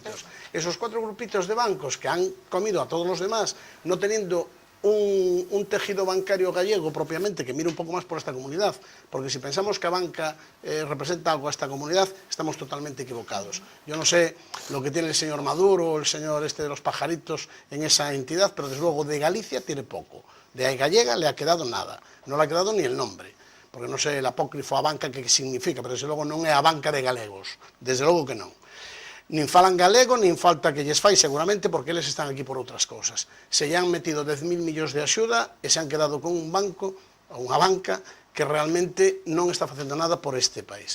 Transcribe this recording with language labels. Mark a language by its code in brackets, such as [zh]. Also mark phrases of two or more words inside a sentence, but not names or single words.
[es] Esos 4 grupitos de bancos que han comido a todos los demás, no teniendo un tejido bancario gallego propiamente que mire un poco más por esta comunidad, porque si pensamos que [gl] a banca [es] representa algo a esta comunidad, estamos totalmente equivocados. Yo no sé lo que tiene el señor Maduro o el señor este de los pajaritos en esa entidad, pero desde luego de Galicia tiene poco. De gallega le ha quedado nada, no le ha quedado ni el nombre, porque no sé el apócrifo [gl] a banca que significa, pero desde logo non é a banca de galegos, desde logo que non. Nin falan galego, nin falta que lles fai seguramente porque eles están aquí por outras cousas. Se lle han metido 10.000 millóns de axuda e se han quedado con un banco, ou unha banca, que realmente non está facendo nada por este país.